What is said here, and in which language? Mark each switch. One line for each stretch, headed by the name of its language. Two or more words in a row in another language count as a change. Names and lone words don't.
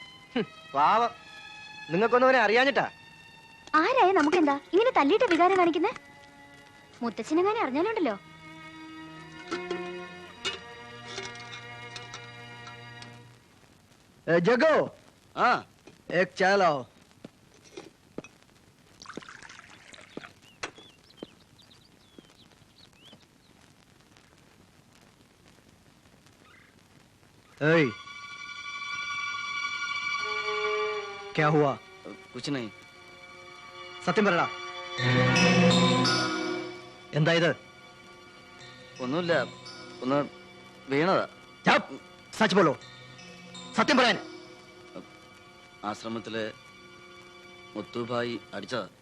Malayalam: പാവം. നിങ്ങൾക്കൊന്നും അവനെ അറിയാഞ്ഞിട്ടാ. ആരായ നമുക്കെന്താ ഇങ്ങനെ തല്ലിയിട്ട് വികാരം കാണിക്കുന്നേ? മുത്തച്ഛനെങ്ങനെ അറിഞ്ഞാലുണ്ടല്ലോ. ജഗോ, ആ
Hindi: एक चाय लाओ. क्या हुआ? कुछ नहीं.
Malayalam: സത്യം പറടാ. എന്താ ഇത്? ഒന്നുമില്ല, ഒന്ന് വീണതാ.
Hindi: सच बोलो,
Malayalam: സത്യം പറയാൻ. ആശ്രമത്തില് മുത്തുഭായി അടിച്ചതാ.